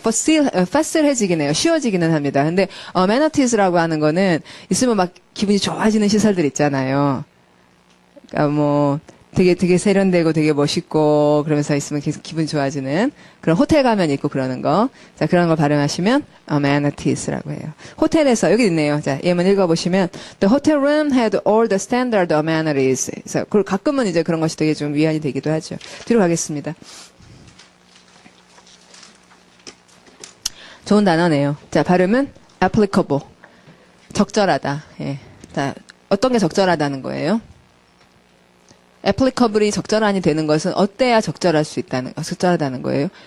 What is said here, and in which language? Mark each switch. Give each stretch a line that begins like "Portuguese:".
Korean: fast해지긴 해요. 쉬워지기는 합니다. 근데 amenities라고 하는 거는 있으면 막 기분이 좋아지는 시설들 있잖아요. 그러니까 뭐 되게 세련되고 되게 멋있고 그러면서 있으면 계속 기분이 좋아지는 그런 호텔 가면 있고 그러는 거. 자, 그런 걸 발음하시면 amenities라고 해요. 호텔에서 여기 있네요. 자, 예문 읽어보시면
English: The hotel room had all the standard amenities.
Korean: 그래서 가끔은 이제 그런 것이 되게 좀 위안이 되기도 하죠. 뒤로 가겠습니다. 좋은 단어네요. 자, 발음은 applicable. 적절하다. 예. 자, 어떤 게 적절하다는 거예요? applicable이 적절한이 되는 것은 어때야 적절하다는 거예요.